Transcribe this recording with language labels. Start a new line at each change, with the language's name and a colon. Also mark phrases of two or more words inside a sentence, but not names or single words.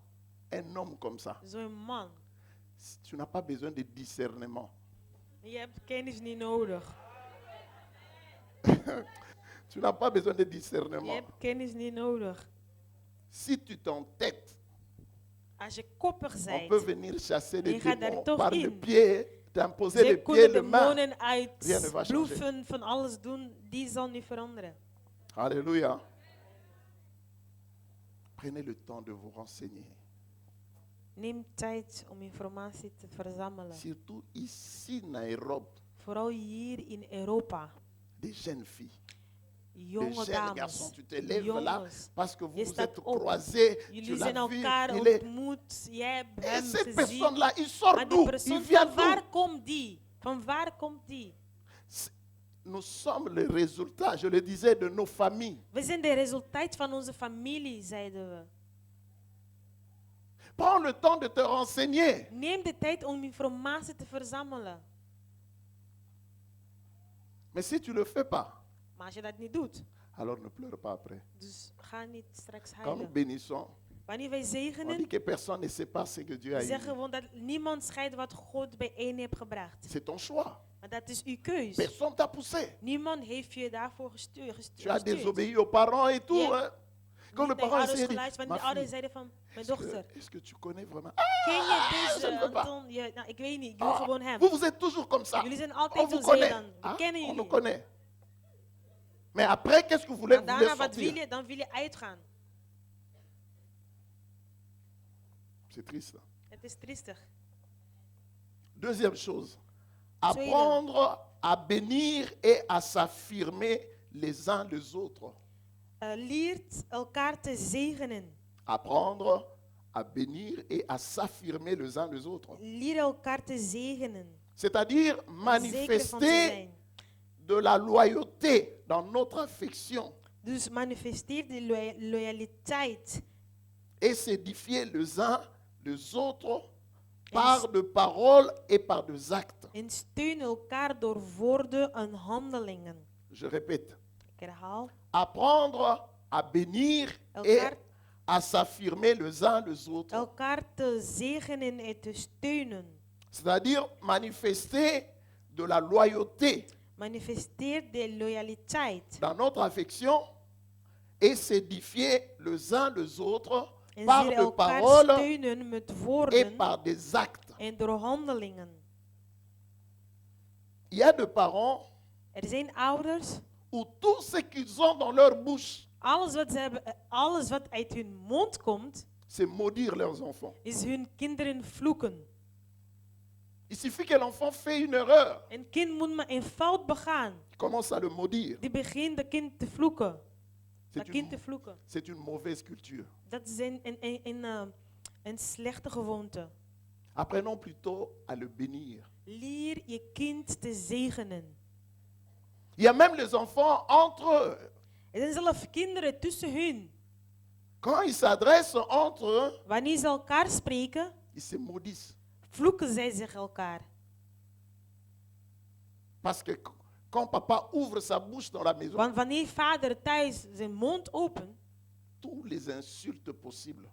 French: un homme comme ça,
Dutch: zo'n man.
French: tu n'as pas besoin de discernement.
Dutch: Je hebt kennis niet nodig.
French: Tu n'as pas besoin de
Dutch: Je
French: discernement.
Dutch: hebt kennis niet nodig.
French: Si tu t'entêtes,
Dutch: Als je koppig
French: on
Dutch: bent,
French: peut venir chasser les
Dutch: Je gaat daar
French: démons
Dutch: toch
French: par le
Dutch: in.
French: pied, t'imposer les
Dutch: ze
French: pieds,
Dutch: kunnen
French: les mains.
Dutch: demonen
French: Rien ne va changer.
Dutch: uitbloeven, van alles doen, die zal niet veranderen.
French: Alléluia. Prenez le temps de vous renseigner.
Dutch: Neem tijd om informatie te verzamelen.
French: Surtout ici, Nairobi,
Dutch: Vooral hier in Europa.
French: des jeunes filles, des
Dutch: Jonge
French: jeunes
Dutch: dames,
French: garçons. Tu te lèves là
Dutch: jongens.
French: parce que vous
Dutch: Je
French: vous
Dutch: staat
French: êtes
Dutch: op.
French: croisés. Tu
Dutch: Jullie
French: l'as
Dutch: zijn
French: vu.
Dutch: elkaar
French: Il est...
Dutch: ontmoet. Jij hebt
French: Et
Dutch: hem
French: cette
Dutch: gezien.
French: personne-là, il sort
Dutch: Maar die
French: d'où? Il
Dutch: persoon,
French: vient
Dutch: van waar
French: d'où?
Dutch: komt die? Van waar komt die?
French: Nous sommes le résultat, je le disais, de nos familles.
Dutch: We zijn de resultaat van onze familie, zeiden we.
French: Prends le temps de te renseigner.
Dutch: Neem de tijd om informatie te verzamelen.
French: Mais si tu ne le fais pas,
Dutch: Maar als je dat niet doet,
French: alors ne pleure pas après.
Dutch: dus ga niet straks
French: Quand nous
Dutch: huilen.
French: bénissons,
Dutch: Wanneer wij
French: on dit
Dutch: zegenen,
French: que personne ne sépare ce que Dieu a
Dutch: zeggen
French: uni.
Dutch: we gewoon dat niemand scheidt wat God bijeen heeft gebracht.
French: C'est ton choix.
Dutch: Maar dat is uw keus.
French: Personne t'a poussé.
Dutch: Niemand heeft je daarvoor gestuurd.
French: Tu as désobéi aux parents et tout. Yeah. Hein. Quand le
Dutch: Niet naar
French: parent
Dutch: ouders
French: s'est dit,
Dutch: geluisterd,
French: ma
Dutch: want de ouders
French: fille,
Dutch: zeiden van, mijn dochter,
French: est-ce que tu connais vraiment?
Dutch: ken je
French: je
Dutch: deze
French: ne veux pas. Anton?
Dutch: Ja, nou, ik weet niet, ik wil
French: Ah,
Dutch: gewoon hem.
French: vous êtes toujours comme ça.
Dutch: Jullie zijn
French: On
Dutch: altijd
French: vous
Dutch: zo
French: connaît.
Dutch: zeedan. We
French: Hein?
Dutch: kennen
French: On nous
Dutch: jullie.
French: connaît. Mais après, qu'est-ce que vous voulez?
Dutch: Maar
French: Vous voulez
Dutch: daarna, wat wil
French: sortir.
Dutch: je? Dan wil je uitgaan.
French: C'est triste.
Dutch: Het is triestig.
French: Deuxième chose, apprendre à bénir et à s'affirmer les uns les autres.
Dutch: Leert elkaar te zegenen.
French: Apprendre à bénir et à s'affirmer les uns les autres.
Dutch: Leer elkaar te zegenen.
French: C'est-à-dire
Dutch: Zeker van te
French: manifester
Dutch: zijn.
French: de la loyauté dans notre affection
Dutch: Dus manifesteer de loyaliteit.
French: et s'édifier les uns les autres par de paroles et par des actes.
Dutch: En steun elkaar door woorden en handelingen.
French: Je répète,
Dutch: Ik herhaal.
French: apprendre à bénir et
Dutch: Elkaar
French: à s'affirmer les uns les autres.
Dutch: elkaar te zegenen en te steunen.
French: C'est-à-dire manifester de la loyauté
Dutch: Manifesteer de loyaliteit
French: dans notre affection et s'édifier les uns les autres
Dutch: en
French: par
Dutch: ze
French: des
Dutch: elkaar
French: paroles
Dutch: steunen met
French: et
Dutch: woorden
French: par des actes.
Dutch: en door handelingen.
French: Il y a des parents
Dutch: Zijn ouders,
French: où tout ce qu'ils ont dans leur bouche,
Dutch: alles wat ze hebben, alles wat uit hun mond komt,
French: c'est maudire leurs enfants.
Dutch: is hun kinderen vloeken.
French: Il suffit que l'enfant fait une erreur,
Dutch: Een kind moet maar een fout begaan.
French: il commence à le maudire.
Dutch: Die begint de kind te vloeken.
French: C'est
Dutch: Dat kind te
French: une,
Dutch: vloeken.
French: c'est une mauvaise culture.
Dutch: Dat is een slechte gewoonte.
French: Apprenons plutôt à le bénir.
Dutch: Leer je kind te zegenen.
French: Il y a même les enfants entre eux.
Dutch: Er zijn zelfs kinderen tussen hun.
French: Quand ils s'adressent entre eux,
Dutch: Wanneer ze elkaar spreken,
French: ils se maudissent.
Dutch: vloeken zij zich elkaar.
French: Parce que quand papa ouvre sa bouche dans la maison,
Dutch: Want wanneer vader thuis zijn mond opent,
French: tous les insultes possibles